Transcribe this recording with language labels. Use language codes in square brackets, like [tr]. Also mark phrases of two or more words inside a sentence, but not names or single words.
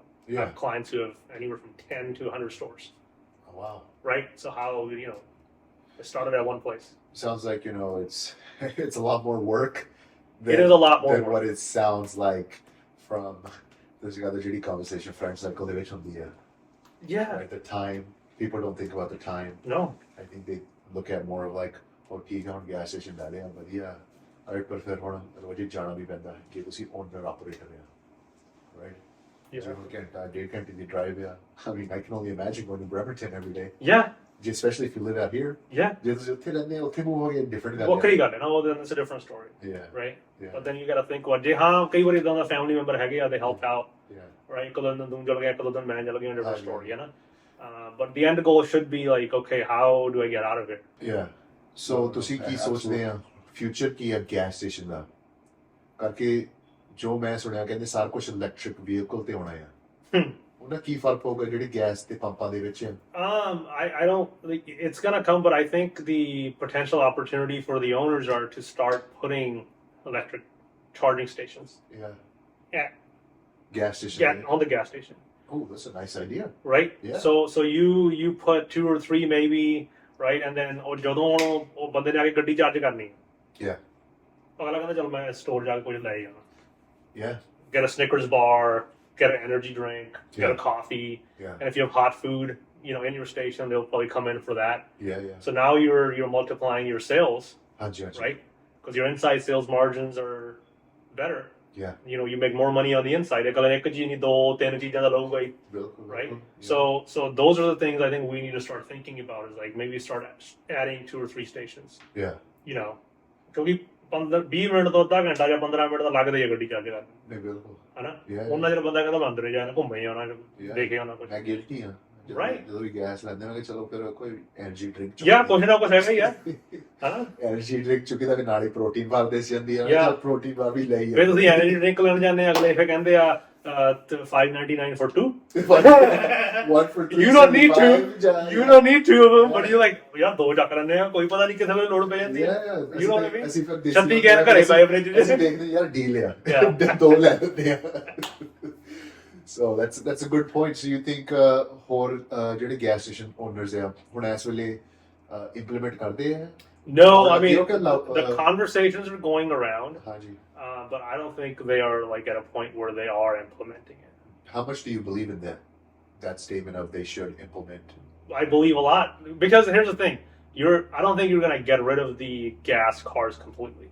[en] I have clients who have anywhere from 10 to 100 stores. Oh, wow. Right? So how, it started at one place. Sounds like, it's it's a lot more work It is a lot more than work. what it sounds like from this other GD conversation, friend circle [pa] ਦੇ ਵਿੱਚ ਹੁੰਦੀ ਹੈ. [en] Yeah. Right, the time. People don't think about the time. No. I think they look at more of like, [pa] oh, ਠੀਕ ਹੈ ਹੁਣ [en] gas station [pa] ਲੈ ਲਿਆ, ਵਧੀਆ। Right, ਪਰ ਫਿਰ ਹੁਣ ਰੋਜ਼ ਹੀ ਜਾਣਾ ਵੀ ਪੈਂਦਾ ਹੈ ਕਿ ਤੁਸੀਂ [en] owner operator [pa] ਆ. [en] Right? Yeah. [pa] So ਘੰਟਾ, ਡੇਢ ਘੰਟੇ ਦੀ drive ਆ. [en] I mean, I can only imagine going to Bremerton every day. Yeah. Especially if you live out here. Yeah. [pa] ਜੇ ਤੁਸੀਂ ਉੱਥੇ ਰਹਿੰਦੇ ਹੋ, ਉੱਥੇ move ਹੋ ਗਿਆ, different ਗੱਲ ਹੈ. ਵੱਖਰੀ ਗੱਲ ਹੈ ਨਾ, ਉਹ [en] then it's a different story. Yeah. Right? Yeah. But then you got to think, [pa] ਜੇ ਹਾਂ ਕਈ ਵਾਰੀ ਇਦਾਂ ਦਾ family member ਹੈਗੇ ਆ, [en] they help out. Yeah. Right? [pa] ਇੱਕ ਦਿਨ ਤੂੰ ਚਲ ਗਿਆ, ਇੱਕ ਦਿਨ ਮੈਂ ਚਲ ਗਿਆ, [en] different Yeah. story, [pa] ਹੈ ਨਾ? [en] But the end goal should be like, okay, how do I get out of it? Yeah. So [pa] ਤੁਸੀਂ ਕੀ ਸੋਚਦੇ ਆ future ਕੀ ਹੈ gas station ਦਾ? ਕਰਕੇ ਜੋ ਮੈਂ ਸੁਣਿਆ ਕਹਿੰਦੇ ਸਾਰਾ ਕੁਝ [en] electric vehicle [pa] ਤੇ ਹੋਣਾ ਆ। ਉਹਨਾਂ ਕੀ ਫਰਕ ਪਊਗਾ ਜਿਹੜੀ ਗੈਸ ਤੇ ਪੰਪਾਂ ਦੇ ਵਿੱਚ? [en] I don't. It's gonna come, but I think the potential opportunity for the owners are to start putting electric charging stations. Yeah. Yeah. Gas station. Yeah, on the gas station. Oh, that's a nice idea. Right. Yeah. So you put 2 or 3 maybe, right, and then [pa] ਜਦੋਂ ਉਹ ਬੰਦੇ ਨੇ ਆ ਕੇ ਗੱਡੀ ਚਾਰਜ ਕਰਨੀ। [en] Yeah. [pa] ਅਗਲਾ ਕਹਿੰਦਾ ਚਲ ਮੈਂ ਸਟੋਰ ਜਾ ਕੇ ਕੁਝ ਲੈ ਜਾਣਾ। [en] Yeah. Get a Snickers bar, get an energy drink, get a coffee, Yeah. and if you have hot food, in your station, they'll probably come in for that. Yeah, yeah. So now you're multiplying your sales, [pa] ਹਾਂਜੀ। [en] right? Because your inside sales margins are better. Yeah. You make more money on the inside. [pa] ਅਗਲਾ ਇੱਕ ਚੀਜ਼ ਨਹੀਂ, 2-3 ਚੀਜ਼ਾਂ ਦਾ ਲਊਗਾ ਹੀ, ਬਿਲਕੁਲ। [en] right? Yeah. So those are the things I think we need to start thinking about, is like maybe start adding 2 or 3 stations. Yeah. [pa] ਕਿਉਂਕਿ 20 ਮਿੰਟ ਤੋਂ ਅੱਧਾ ਘੰਟਾ ਜਾਂ 15 ਮਿੰਟ ਤਾਂ ਲੱਗਦੇ ਆ ਗੱਡੀ ਚਾਰਜ ਕਰਨ। ਨਹੀਂ ਬਿਲਕੁਲ। ਹਨਾ? [en] Yeah. [pa] ਉਹਨਾਂ ਚਿਰ ਬੰਦਾ ਕਹਿੰਦਾ ਮੈਂ ਅੰਦਰ ਜਾਣਾ, ਘੁੰਮੇ ਆਉਣਾ, ਦੇਖੇ ਆਉਣਾ ਕੁਝ। ਮੈਂ ਗਿਲਟੀ ਹਾਂ। [en] Right. [pa] ਜਦੋਂ ਵੀ ਗੈਸ ਲੈਂਦੇ ਨੇ ਚਲੋ ਫਿਰ ਕੋਈ [en] energy drink [pa] ਯਾ ਕੁਛ ਨਾ ਕੁਛ ਹੈਗਾ ਹੀ ਆ। ਹਨਾ? [en] energy drink [pa] ਚੁੱਕੀ ਤਾਂ ਨਾਲ ਹੀ [en] protein bar [pa] ਦੇ ਜਾਂਦੀ ਆ। Yeah. [en] protein bar [pa] ਵੀ ਲਈ ਆ। ਫਿਰ ਤੁਸੀਂ [en] energy drink [pa] ਲੈਣ ਜਾਂਦੇ ਆ, ਅਗਲੇ ਫਿਰ ਕਹਿੰਦੇ ਆ $5.99 for 2. 1 for 2. [en] You don't need 2. You don't need 2 of them, but you're like, [pa] ਯਾਰ 2 ਚੱਕ ਲੈਂਦੇ ਆ, ਕੋਈ ਪਤਾ ਨਹੀਂ ਕਿਸੇ ਵੇਲੇ ਲੋੜ ਪੈ ਜਾਂਦੀ ਹੈ। [en] You know what I mean? [pa] ਅਸੀਂ ਫਿਰ 36 ਕੈਨ ਘਰੇ ਪਏ ਫ੍ਰਿਜ ਵਿੱਚ। ਅਸੀਂ ਦੇਖਦੇ ਯਾਰ ਡੀਲ ਆ। 2 ਲੈ ਲੈਂਦੇ ਆ। [en] So that's a good point. So you think [pa] ਹੋਰ ਜਿਹੜੇ [en] gas station owners [pa] ਆ ਹੁਣ ਇਸ ਵੇਲੇ implement ਕਰਦੇ ਆ? [en] No, I mean, the conversations are going around, [pa] ਹਾਂਜੀ। [en] but I don't think they are like at a point where they are implementing it. How much do you believe in that statement of they should implement? I believe a lot, because here's the thing: I don't think you're going to get rid of the gas cars completely.